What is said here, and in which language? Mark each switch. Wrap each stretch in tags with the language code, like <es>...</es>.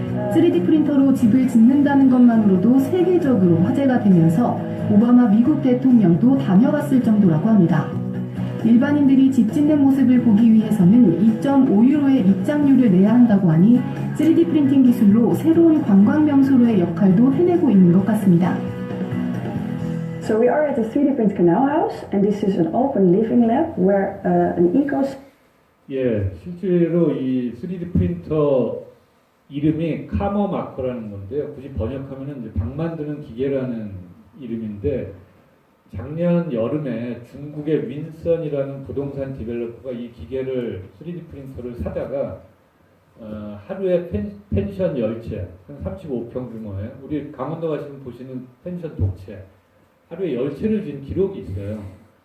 <ko>3D 프린터로 집을 짓는다는 것만으로도 세계적으로 화제가 되면서 오바마 미국 대통령도 다녀갔을 정도라고 합니다. 일반인들이 집 짓는 모습을 보기 위해서는 2.5유로의 입장료를 내야 한다고 하니 3D 프린팅 기술로 새로운 관광 명소로의 역할도 해내고 있는 것 같습니다.</ko> <en>So we are at the 3D Print Canal House, and this is an open living lab where an</en> <ko>예, 실제로 이 3D 프린터 이름이 카머 마커라는 건데요. 굳이 번역하면은 이제 방 만드는 기계라는 이름인데, 작년 여름에 중국의 윈선이라는 부동산 디벨로퍼가 이 기계를 3D 프린터를 사다가 하루에 펜션 10채, 한 35평 규모에, 우리 강원도 가시면 보시는 펜션 독채, 하루에 10채를 진 기록이 있어요.</ko>